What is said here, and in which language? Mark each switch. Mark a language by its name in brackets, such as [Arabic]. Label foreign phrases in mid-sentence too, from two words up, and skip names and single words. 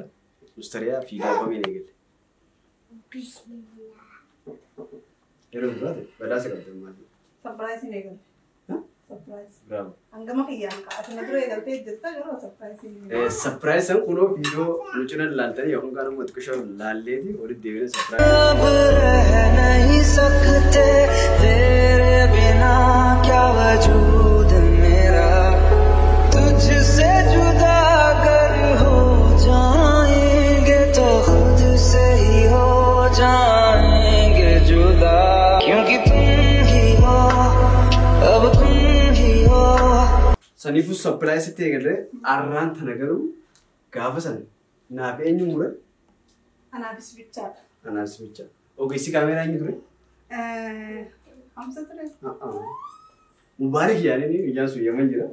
[Oromo] Mustariyaa fi gaafameen eegalle. Yeroo duraate badhaasa qabatan maali? Surprise hin eegalle. Surprise. Bravo. Hangama kiyyaan kaa'atuma dura eegaltee jirta garuu surprise hin eegalle. Surprise san kunoo viidiyoo nu cina laaltanii yookaan kan amma xiqqoo laalleeti walitti deebine surprise. [Hindi] अब रह नहीं सकते तेरे बिना क्या वजूद मेरा तुझसे जुदा अगर हो जाएंगे तो खुद से ही हो जाएंगे जुदा क्योंकि तुम ही हो अब तुम ही हो [Oromo] Saniifuu surprise itti eegalle arraan tana garuu gaafa sana naaf eenyu mure? Anaafis bichaadha. Anaafis bicha. Ogeessi kaameeraa eenyu ture? Hamsa ture. Mubaarak yaadanii guyyaan sun yaman jira.